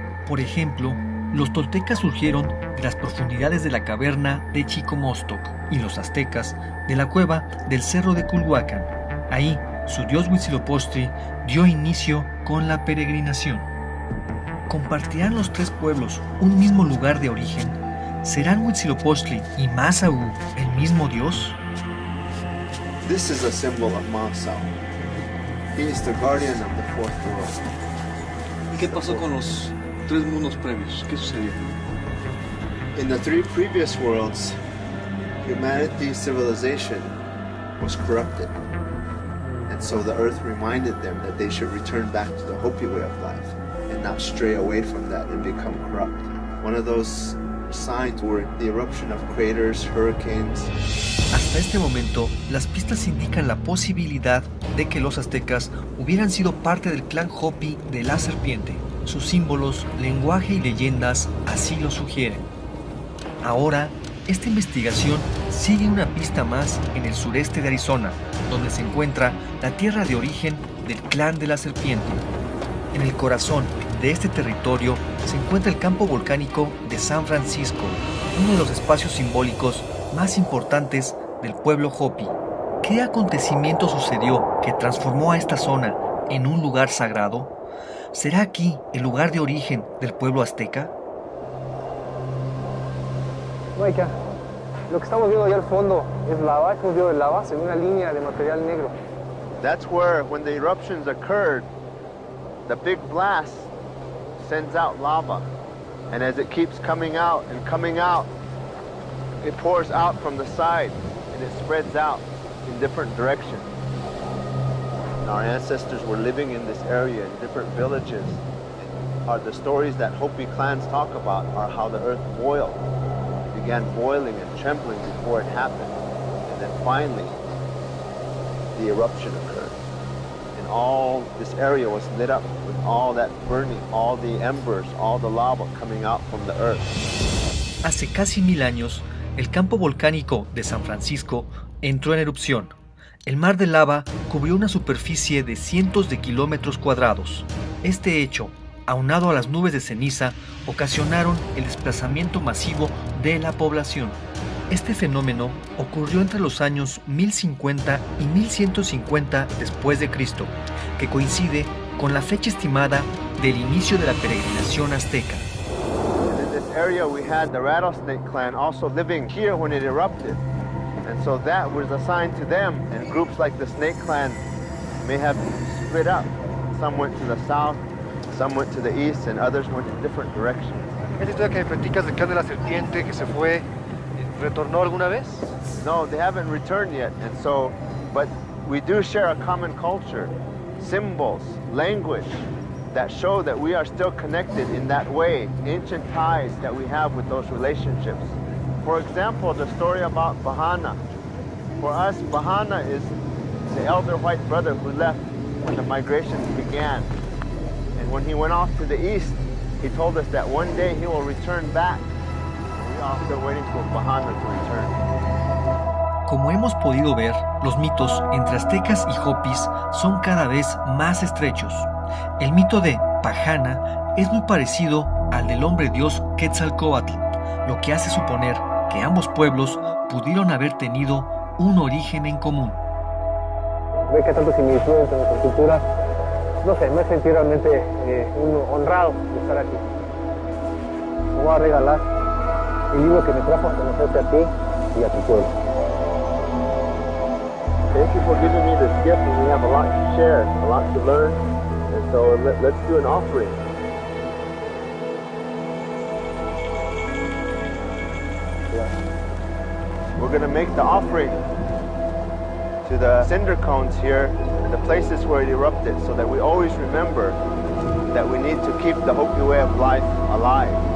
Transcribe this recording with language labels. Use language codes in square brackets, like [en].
[es] Por ejemplo, los toltecas surgieron de las profundidades de la caverna de Chicomostoc y los aztecas de la cueva del cerro de Culhuacán. Ahí, su dios Huitzilopochtli dio inicio con la peregrinación. ¿Compartirán los tres pueblos un mismo lugar de origen? ¿Serán Huitzilopochtli y Masau el mismo dios? [en] This is a symbol of Masau. He is the guardian of the fourth world. [es] ¿Y qué pasó con los tres mundos previos? ¿Qué sucedió? [en] In the three previous worlds, humanity's civilization was corrupted. And so the earth reminded them that they should return back to the Hopi way of life and not stray away from that and become corrupt. One of those signs were the eruption of craters, hurricanes. [es] Hasta este momento, las pistas indican la posibilidad de que los aztecas hubieran sido parte del clan Hopi de la serpiente. Sus símbolos, lenguaje y leyendas así lo sugieren. Ahora, esta investigación sigue una pista más en el sureste de Arizona, donde se encuentra la tierra de origen del clan de la serpiente. En el corazón de este territorio se encuentra el campo volcánico de San Francisco, uno de los espacios simbólicos más importantes del pueblo Hopi. ¿Qué acontecimiento sucedió que transformó a esta zona en un lugar sagrado? ¿Será aquí el lugar de origen del pueblo azteca? Maika, lo que estamos viendo allá al fondo es lava, es un río de lava, se ve una línea de material negro. [en] That's where, when the eruptions occurred, the big blast sends out lava. And as it keeps coming out, it pours out from the side and it spreads out in different directions. And our ancestors were living in this area in different villages. The stories that Hopi clans talk about are how the earth boiled. It began boiling and trembling before it happened. And then finally, the eruption occurred. And all this area was lit up with all that burning, all the embers, all the lava coming out from the earth. [es] Hace casi 1000 años, el campo volcánico de San Francisco entró en erupción. El mar de lava cubrió una superficie de cientos de kilómetros cuadrados. Este hecho, aunado a las nubes de ceniza, ocasionaron el desplazamiento masivo de la población. Este fenómeno ocurrió entre los años 1050 y 1150 después de Cristo, que coincide con la fecha estimada del inicio de la peregrinación azteca. [en] In this area we had the Rattlesnake clan also living here when it erupted. And so that was a sign to them, and groups like the Snake clan may have split up. Some went to the south, Some went to the east and others went in different directions. [es] ¿Esa historia que me platicas del clan de la serpiente que se fue, retornó alguna vez? [en] No, they haven't returned yet, and so, but we do share a common culture, symbols, language that show that we are still connected in that way, ancient ties that we have with those relationships. For example, the story about Bahana. For us, Bahana is the elder white brother who left when the migrations began. And when he went off to the east, he told us that one day he will return back. We are still waiting for Bahana to return. [es] Como hemos podido ver, los mitos entre aztecas y hopis son cada vez más estrechos. El mito de Pahana es muy parecido al del hombre dios Quetzalcóatl, lo que hace suponer que ambos pueblos pudieron haber tenido un origen en común. Ve que tanto similitud entre nuestras culturas, no sé, me he sentido realmente honrado de estar aquí. Te voy a regalar el libro que me trajo a conocerte a ti y a tu pueblo. [en] Thank you for giving me this gift, and we have a lot to share, a lot to learn, and so let's do an offering. We're going to make the offering to the cinder cones here, the places where it erupted, so that we always remember that we need to keep the Hopi way of life alive.